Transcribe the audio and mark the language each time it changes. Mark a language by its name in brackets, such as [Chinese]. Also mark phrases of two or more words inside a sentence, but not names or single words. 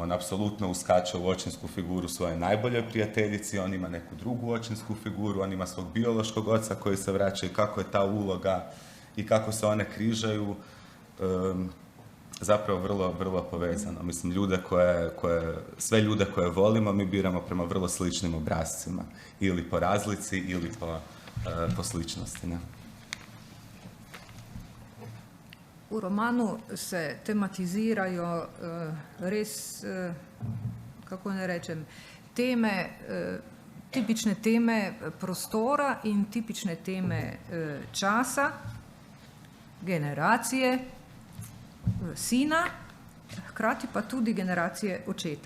[Croatian] On apsolutno uskače u očinsku figuru svoje najboljoj prijateljici, on ima neku drugu očinsku figuru, on ima svog biološkog oca koji se vraća i kako je ta uloga i kako se one križaju, zapravo vrlo povezano. Mislim, sve ljude koje volimo mi biramo prema vrlo sličnim obrascima. Ili po razlici, ili po sličnosti. Ne? [Slovenian] V romanu se tematizirajo res, kako ne rečem, teme tipične teme prostora in tipične teme časa, generacije, sina, hkrati pa tudi generacije očeta.